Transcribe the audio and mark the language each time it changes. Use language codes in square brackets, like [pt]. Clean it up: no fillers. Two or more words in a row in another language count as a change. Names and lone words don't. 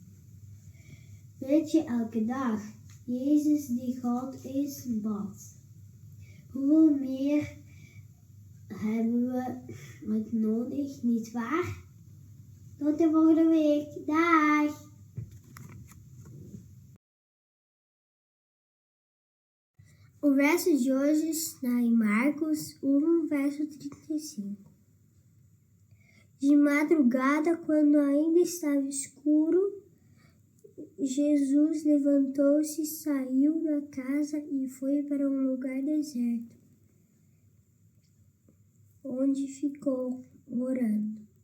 [nl] Weet je, elke dag, Jezus die God is bad. Hoeveel meer hebben we het nodig, niet waar? Tot de volgende week. Dag! [pt] O verso de hoje está em Marcos 1, verso 35. De madrugada, quando ainda estava escuro, Jesus levantou-se, saiu da casa e foi para um lugar deserto, onde ficou orando.